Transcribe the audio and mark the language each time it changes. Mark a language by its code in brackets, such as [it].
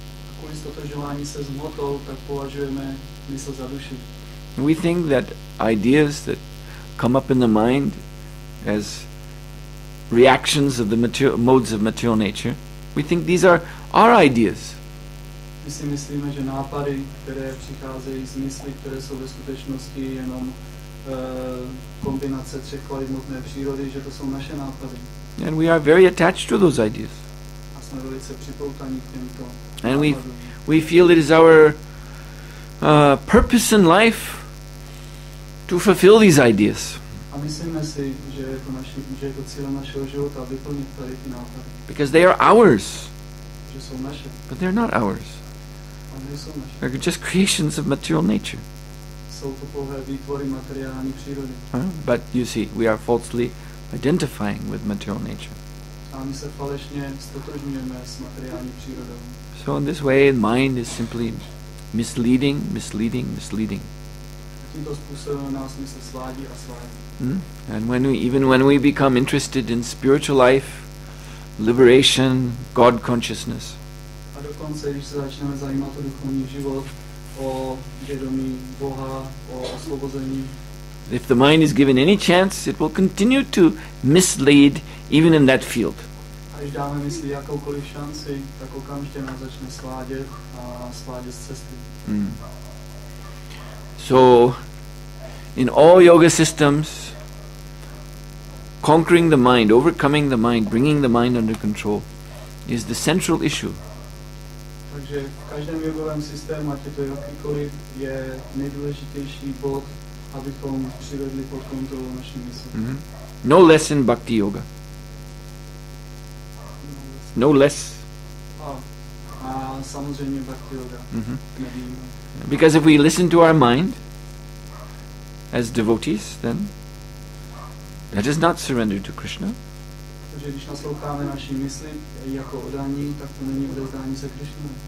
[cs] A kvůli stotožování se s hmotou, tak považujeme mysl za duši. [en] We think that ideas that come up in the mind as reactions of the modes of material nature, we think these are our ideas. [cs] My si myslíme, že nápady, které přicházejí z mysli, které jsou ve skutečnosti jenom kombinace třech kvalit hmotné přírody, že to jsou naše nápady. [en] And we are very attached to those ideas. [cs] A jsme velice připoutaní k těmto [en] And [cs] nápadům. [en] we feel it is our purpose in life to fulfill these ideas. [cs] A myslíme si, že je to cílem našeho života vyplnit tady ty nápady. [en] Because they are ours. [cs] Že jsou naše. [en] But they're not ours. [cs] A nejsou naše. [en] They're just creations of material nature. [cs] Jsou to pouhé výtvory materiální přírody. [en] But you see, we are falsely identifying with material nature. [cs] A my se falešně stotožňujeme s materiální přírodou. [en] So in this way, mind is simply misleading, misleading, misleading. [cs] Tímto způsobem nás mysl svádí a svádí. [en] And even when we become interested in spiritual life, liberation, God consciousness, [cs] A dokonce, když se začneme zajímat o duchovní život, o vědomí Boha, o osvobození. [en] If the mind is given any chance, it will continue to mislead even in that field. [cs] A když dáme mysli jakoukoliv šanci, tak okamžitě nás začne svádět z cesty. [en] So, in all yoga systems, conquering the mind, overcoming the mind, bringing the mind under control is the central issue. [cs] Takže v každém jogovém systému, ať je to jakýkoliv, je nejdůležitější bod, abychom přivedli pod kontrolu naší mysli. [en] No less in bhakti yoga. No less. [cs] A samozřejmě bhakti yoga. Nevím. [en] Because if we listen to our mind as devotees, then that is not surrender to Krishna. [cs] Protože když nasloucháme naší mysli jako odání, tak to není odevzdání se Krishna.